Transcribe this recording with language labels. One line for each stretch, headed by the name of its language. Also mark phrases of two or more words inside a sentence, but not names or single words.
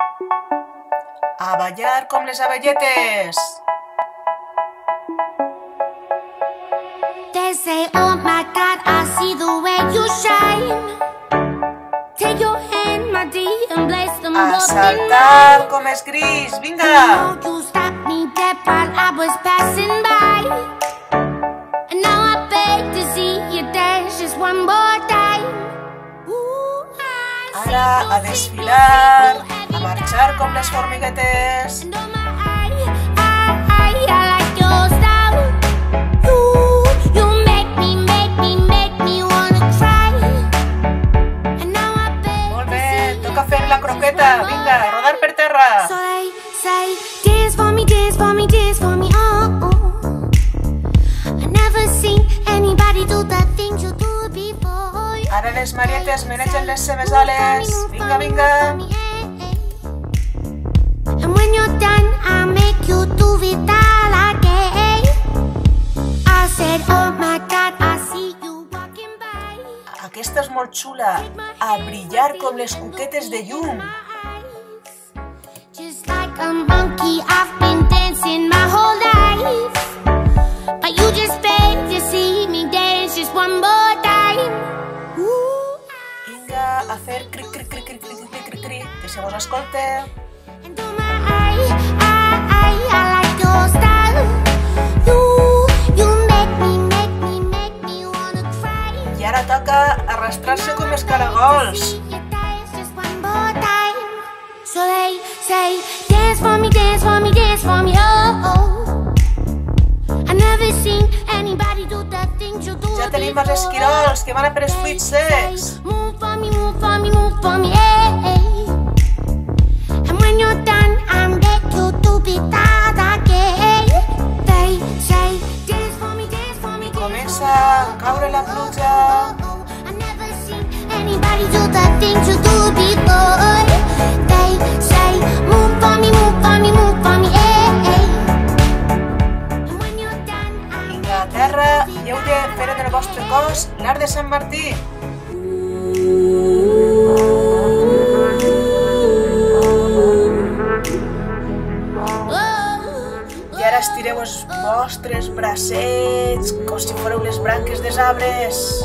Catalan: A ballar com les abelletes.
English: They say, oh my God, I see the way you shine. Take your hand, my dear, and place them
Catalan: A
English: both in
Catalan: saltar
English: mine.
Catalan: com és gris,
English: You
Catalan: vinga!
English: know you stopped me dead while I was passing by. And now I beg to see you dance just one more time. Ooh, I see
Catalan: Ara a
English: you
Catalan: desfilar,
English: every
Catalan: a marxar com les formiguetes.
English: And oh my, I like your style. You make me wanna cry. And now I beg
Catalan: Molt
English: to
Catalan: bé,
English: see you
Catalan: toca fer la croqueta, vinga, rodar per terra.
English: So they say, dance for me, dance for me, dance for me, oh, oh. I never seen anybody do the things you do before.
Catalan: Ara les marietes menegen les seves ales. Vinga, vinga.
English: And when you're done, I'll make you do it all again. I said, oh my God, I see you walking by.
Catalan: Aquesta és molt xula. A brillar com les cuquetes de llum.
English: Just like a monkey, I've been dancing my whole life. But you just beg to see me dance just one more time. Ooh,
Catalan: Vinga, a fer cric, cric, cric, cric, cric, cric, cric, cric, que se vos escolte.
English: and oh my, I like your style. You make me wanna cry.
Catalan: I ara toca arrastrar-se com els caragols.
English: See you dance just one more time. So they say, dance for me, dance for me, dance for me, oh, oh. I never seen anybody do the things you do.
Catalan: Ja tenim els esquirols que van a per els fruits secs.
English: Move for me, move for me, move for me, hey, hey. And when you're done, I'm back you to be that again. They say, dance for me, dance for me.
Catalan: Comença a caure la pluja.
English: I never seen anybody do the things you do before. They say, move for me, move for me, move for me, hey, hey. And when you're done, I'm
Catalan: Vinga, a terra, i heu de fer del vostre cos l'art de Sant Martí. I ara estireu els vostres bracets com si fóreu les branques dels arbres.